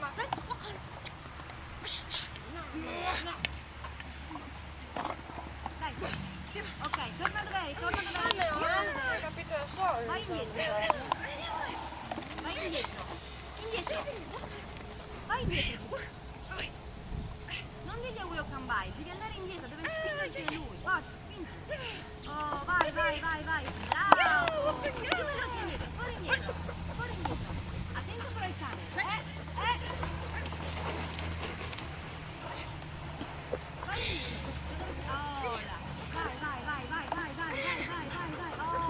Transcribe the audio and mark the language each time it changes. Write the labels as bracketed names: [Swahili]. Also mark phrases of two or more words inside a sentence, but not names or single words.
[Italian] Dai, ok, torna dove eri, torna dove eri. Ho capito da solo. Vai indietro. Vai indietro. Indietro. Vai indietro. Non devi a welcome by, devi andare indietro, deve spingerti lui. Forza, spingi. Oh, vai, vai, vai, vai. Bravo. Più veloce indietro, fuori indietro. Fuori indietro. Attento però il cane. Vai indietro. Ora. Vai, vai, vai, vai, vai, vai, vai, vai, vai, vai.